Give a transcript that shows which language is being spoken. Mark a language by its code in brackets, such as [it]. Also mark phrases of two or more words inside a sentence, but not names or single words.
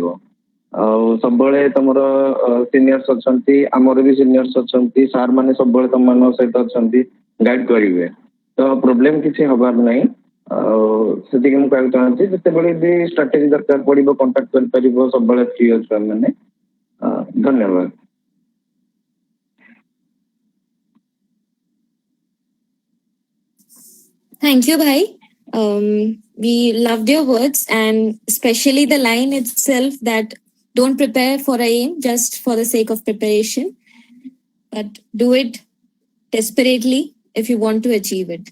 [or] ଆଉ ସବୁବେଳେ ତମର ସିନିୟର୍ସ ଅଛନ୍ତି, ଆମର ବି ସିନିୟର୍ସ ଅଛନ୍ତି, ସାର୍ ମାନେ ସବୁବେଳେ ତମମାନଙ୍କ ସହିତ ଅଛନ୍ତି, ଗାଇଡ୍ କରିବେ। ତ ପ୍ରୋବ୍ଲେମ କିଛି ହବାର ନାହିଁ। ଆଉ ସେତିକି ମୁଁ କହିବାକୁ ଚାହୁଁଛି। ଯେତେବେଳେ ବି ଷ୍ଟ୍ରାଟେଜି ଦରକାର ପଡିବ କଣ୍ଟାକ୍ଟ କରିପାରିବ, ସବୁବେଳେ ଫ୍ରି ଅଛୁ ଆମେ। ଧନ୍ୟବାଦ। [en] Thank you, bhai. We loved your words, and especially the line itself that don't prepare for a aim just for the sake of preparation, but do it desperately if you want to achieve it.